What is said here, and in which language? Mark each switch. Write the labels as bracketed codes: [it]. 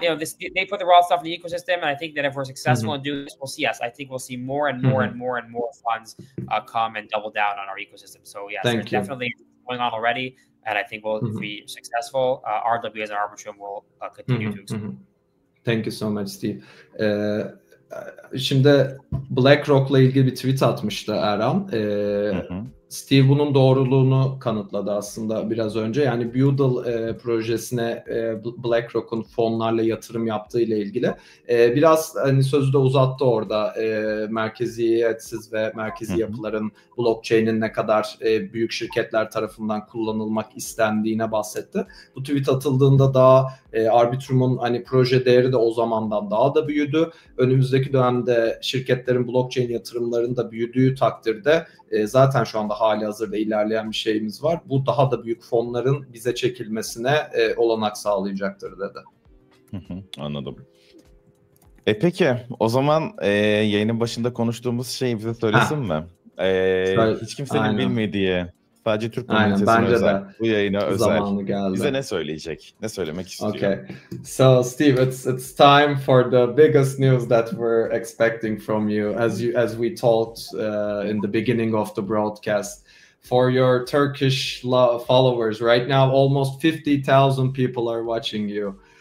[en] They put the raw stuff in the ecosystem, and I think that if we're successful in doing this, we'll see. I think we'll see more and more and more and more funds come and double down on our ecosystem. So yes, there's definitely going on already, and I think we'll be successful. RWAs and Arbitrum will continue to expand. Thank you so much, Steve. [tr] Şimdi BlackRock'la ilgili bir tweet atmıştı Erhan. Steve bunun doğruluğunu kanıtladı aslında biraz önce. Yani Budel projesine BlackRock'un fonlarla yatırım yaptığı ile ilgili. Biraz hani sözü de uzattı orada. Merkeziyetsiz ve merkezi yapıların blockchain'in ne kadar büyük şirketler tarafından kullanılmak istendiğine bahsetti. Bu tweet atıldığında daha Arbitrum'un hani proje değeri de o zamandan daha da büyüdü. Önümüzdeki dönemde şirketlerin blockchain yatırımlarının da büyüdüğü takdirde zaten şu anda anda hali hazırda ilerleyen bir şeyimiz var. Bu daha da büyük fonların bize çekilmesine olanak sağlayacaktır dedi. Anladım. Peki o zaman yayının başında konuştuğumuz şeyi bize söylesin mi? Hiç kimsenin bilmediği, sadece Türk komünitesine özel, bu yayına özel. Bize ne söyleyecek? Ne söylemek istiyor? [en] Okay. So Steve, it's time for the biggest news that we're expecting from you, as we talked in the beginning of the broadcast. For your Turkish followers, right now almost 50,000 people are watching you.